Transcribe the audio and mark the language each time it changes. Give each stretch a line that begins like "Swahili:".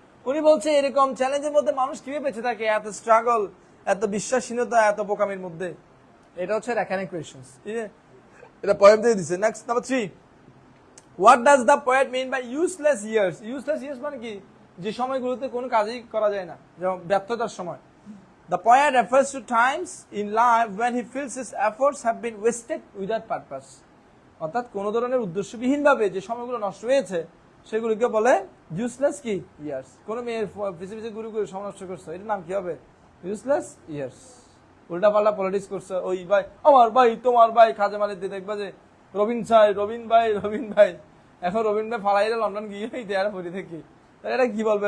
Bangla: উনি বলছে এরকম চ্যালেঞ্জের মধ্যে মানুষ কিভাবে বেঁচে থাকে, এত স্ট্রাগল, এত বিশ্বাসহীনতা, এত বোকামির মধ্যে। এটা হচ্ছে রেকারিং কোয়েশ্চেন্স। এটা পয়েন্ট দিয়ে দিছে। Next, number 3,
English: What does the poet mean by useless years?
Bangla: Useless years মানে কি? যে সময়গুলোতে কোনো কাজই করা যায় না, যেমন ব্যর্থতার সময়।
English: The poet refers to times in life when he feels his efforts have been wasted without purpose.
Bangla: অর্থাৎ কোন ধরনের উদ্দেশ্যবিহীন ভাবে যে সময়গুলো নষ্ট হয়েছে সেগুলোকে বলে ইউজলেস কি ইয়ার্স। কোন মেয়ের পিছে পিছে ঘুরে ঘুরে সময় নষ্ট করছে, এটার নাম কি হবে? Useless years. উল্টা পাল্টা পলিটিক্স করছে, ওই ভাই আমার ভাই তোমার ভাই, খাজা মালিক দিয়ে দেখবা যে রবিন ভাই, এখন রবিন ভাই ফালাইলে লন্ডন গিয়ে দেয়ার পরি থেকে, এটা কি বলবে?